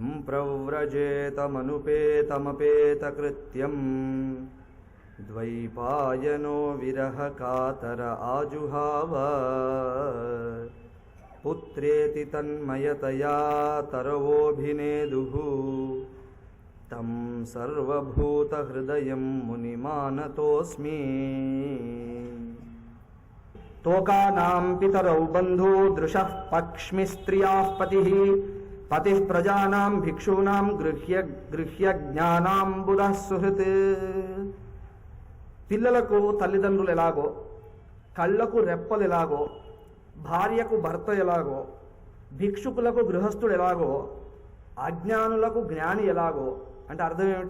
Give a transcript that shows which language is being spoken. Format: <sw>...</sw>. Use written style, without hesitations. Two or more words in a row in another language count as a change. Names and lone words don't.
<sa>प्रव्रजेतमनुपेतमपेतकृत्यं द्वैपायनो विरहकातर आजुहाव पुत्रेति तन्मयतया तरवोऽभिनेदुः तं सर्वभूतहृदयं मुनिमानतोऽस्मि। तोकानां पितरौ बन्धु दृशः पक्ष्मिस्त्रियाः पतिः पतिः प्रजानां भिक्षूणां गृह्य జ్ఞానాం బుధః సుహృత్.</sa> <te>పిల్లలకు తల్లిదండ్రులు ఎలాగో, కళ్ళకు రెప్పలు ఎలాగో, భార్యకు భర్త ఎలాగో, భిక్షుకులకు గృహస్థుడు ఎలాగో, అజ్ఞానులకు జ్ఞాని ఎలాగో, అంటే అర్థం ఏమిటి?</te>